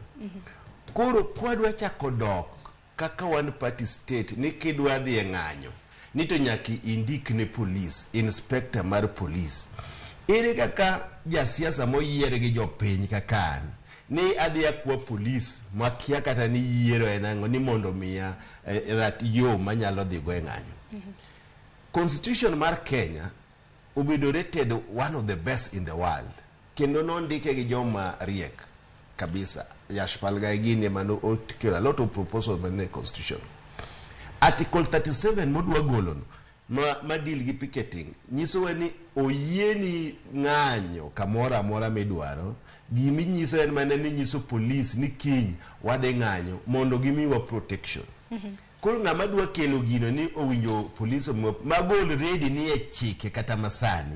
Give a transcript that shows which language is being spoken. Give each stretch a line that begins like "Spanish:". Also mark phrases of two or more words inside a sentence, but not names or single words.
Luo (Kenya and Tanzania): Koro kwadwa chako dok kaka
English: one party state
Luo (Kenya and Tanzania): ni kidwa dhi e ng'anyo ni to nyaki indik ne police, inspector mar police. Ere kaka jasiasa moyiere gi jopiny kaka an ni adhi akwa police makia kata ni yiero enango ni mondo miya rat yo manyalo dhi go e ng'anyo.
English: Constitution
Luo (Kenya and Tanzania): mar Kenya obedo
English: rated one of the best in the world.
Luo (Kenya and Tanzania): kendo nondike gi joma riek kabisa.
English: Yashpal Gaigini
Luo (Kenya and Tanzania): mano otikelo
English: a lot of proposals in the constitution.
Luo (Kenya and Tanzania): Article 37 modwa golono ma deal gi picketing nyiso ni oyieni ng'anyo kamora amora midwaro. Gimi nyiso en mana ni nyiso police ni kiny wadhi ng'anyo mondo gimiwa protection. Koro ng'ama dwa kelo gino ni owinjo police magol ready ni e chike kata masani.